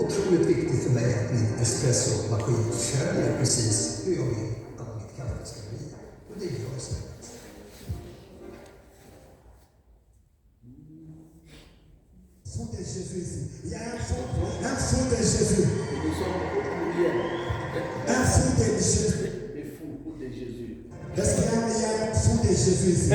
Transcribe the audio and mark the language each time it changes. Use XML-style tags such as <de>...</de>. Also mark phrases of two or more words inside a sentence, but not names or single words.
<sv>otroligt viktigt för mig att min espressomaskin följer precis hur jag vill att mitt kaffe ska bli. Och det gör istället.</sv> <fr>Fou de Jésus ici. Il y a un fou de Jésus. Nous sommes au pluriel. Un fou de Jésus. Des fous de Jésus. Est-ce qu'il y a un fou de Jésus ici?</fr>